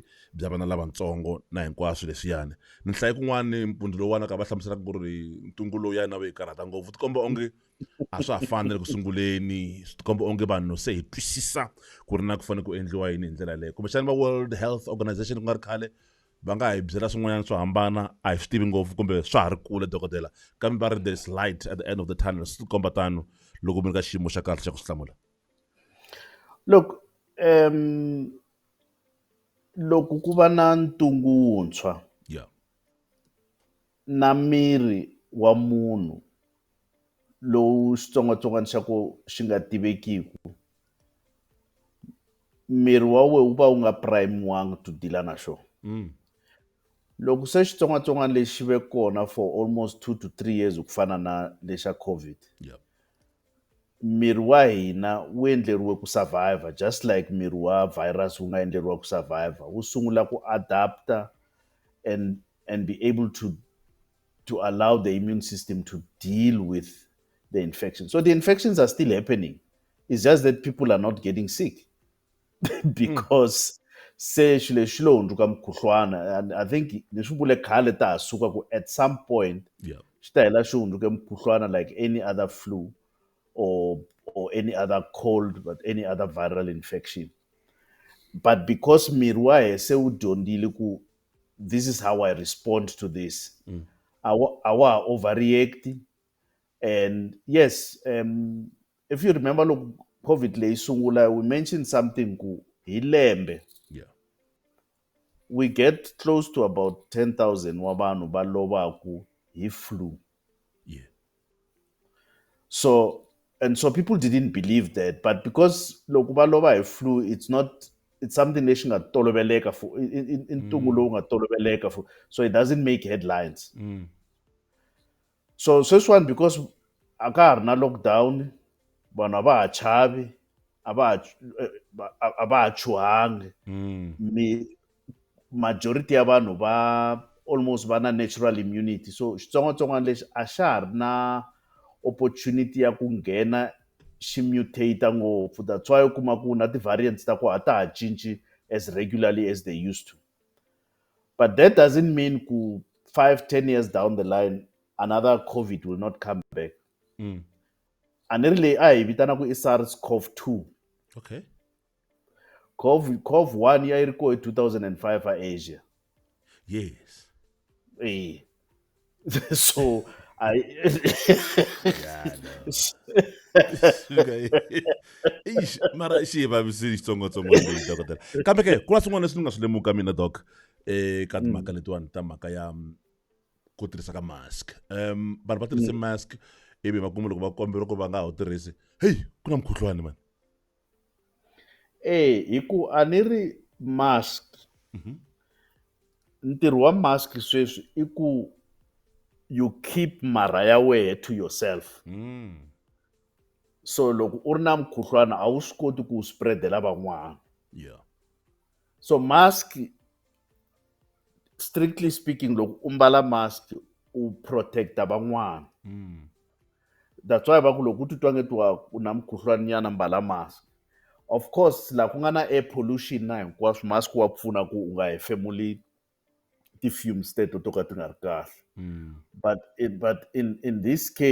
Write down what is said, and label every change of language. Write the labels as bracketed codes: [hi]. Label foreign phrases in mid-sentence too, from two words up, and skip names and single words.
[ts] bya vana lavatsongo na hinkwaswo leswiyani ni hlaye kun'wana mpundzu lowuwana ka va hlamuselaka ku ri ntungu lowu yana yi karhata ngopfu tikomba onge a swa ha fanele ku sunguleni tikomba onge vanhu se hi twisisa ku ri na ku fanele ku endliwa yini hi ndlela leyo kumbexani va World Health Organization ku nga ri khale va nga hi byela swin'wanyana swo hambana a hi swi tivi ngopfu kumbe swa ha ri kule dokodela kambe va ri [en] there is light at the end of the tunnel [ts] swi tikomba tano loko mi ri ka xiyimo xa kahle xa ku swi hlamula. Look, loko ku va na ntungu wuntshwa na miri wa munhu lowu xitsongwatsongwana xa ku xi nga tivekiki, miri wa we wu va wu nga primiwanga to deala na xona. Loko se xitsongwatsongwana lexi ve kona [en] for almost 2 to 3 years [ts] ku fana na lexa COVID, miri wa hina wu endleriwe ku survive [en] just like [ts] miri wa virus wu nga endleriwa ku survive. Wu sungula ku adapta [en] and be able to allow the immune system to deal with the infection. So the infections are still happening. It's just that people are not getting sick because [ts] se xilo hundzuka mukhuhlwana, [en] and I think [ts] leswi vule khale ta ha suka ku [en] at some point [ts] xi ta hela xi hundzuke mukhuhlwana [en] like any other flu or any other cold, but any other viral infection. But because [ts] miri wa he se wu dyondzile ku [en] this is how I respond to this, [ts] a wa ha overreact. [en] And yes, if you remember, look, COVID [ts] leyi sungula, [en] we mentioned something [ts] ku hi lembe [en] we get close to about 10,000 wa vanhu va lovaku hi flu. So people didn't believe that, but because [ts] loko va lova hi flu, [en] it's something [ts] lexi nga toloveleka [en] for in [ts] ntungu lowu nga toloveleka [en] for, so it doesn't make headlines. [ts] So sweswiwani because a ka ha ri na lockdown, vanhu a va ha chavi, a va ha chuhangi, majority ya vanhu va almost va na [en] natural immunity, [ts] so xitsongwatsongwana lexi a xa ha ri na opportunity ya ku nghena xi mutate ngopfu. [en] That's why [ts] u kuma ku na ti-variants ta ku a ta ha cinci [en] as regularly as they used to. But that doesn't mean ku 5-10 years down the line another COVID will not come back. And really [ts] a hi vitana ku i SARS-CoV-2. [en] Okay. [ts] CoV-1 ya iri ko hi 2005 a Asia. [en] Yes. So [ts] mara xi vavisi xitsongwatsongwana leyi dokodela kambe ke ku na swin'wana leswi ni nga swi lemuka mina doc ka timhaka letiwani ta mhaka ya ku tirhisa ka mask vanhu va tirhise mask ivi va kuma loko va kombela ku va nga ha wu tirhisi hey ku na mukhuhlwani mani hi ku a ni ri mask ntirho wa mask sweswi i ku [en] you keep [ts] mara ya wehe [en] to yourself [ts] so loko u ri na mukhuhlwana a wu swi koti ku wu spreadela van'wana [en] yeah [ts] so mask [en] strictly speaking [ts] loko u mbala mask u protecta van'wana [en] that's why [ts] va ku loko u titwa nge u na mukhuhlwani nyana mbala mask [en] of course [ts] laha ku nga na [en] air pollution [ts] na hinkwaswo mask wa pfuna ku u nga hefemuli ti-fumes teto to ka ti nga ri kahle [en] but in this